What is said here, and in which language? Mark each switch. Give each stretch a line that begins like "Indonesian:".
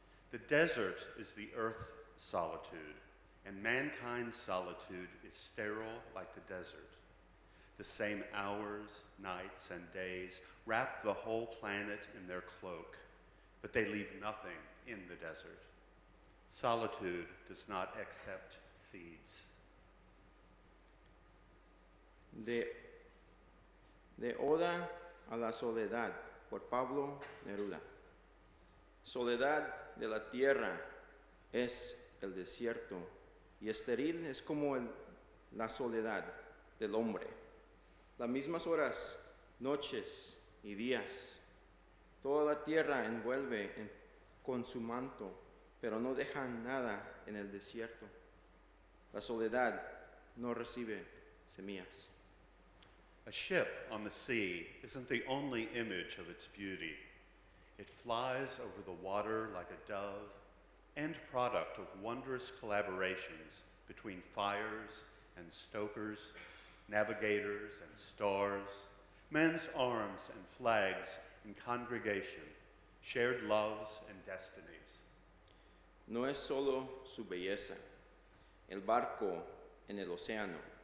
English: The desert is the earth's solitude, and mankind's solitude is sterile like the desert. The same hours, nights, and days wrap the whole planet in their cloak, but they leave nothing in the desert. Solitude does not accept seeds.
Spanish: De Oda a la Soledad, por Pablo Neruda. Soledad de la tierra es el desierto, y estéril es como la soledad del hombre. Las mismas horas, noches y días. Toda la tierra envuelve con su manto, pero no deja nada en el desierto. La soledad no recibe semillas.
English: A ship on the sea isn't the only image of its beauty. It flies over the water like a dove, end product of wondrous collaborations between fires and stokers, navigators and stars, men's arms and flags in congregation, shared loves and destinies.
Spanish: No es solo su belleza, el barco en el océano.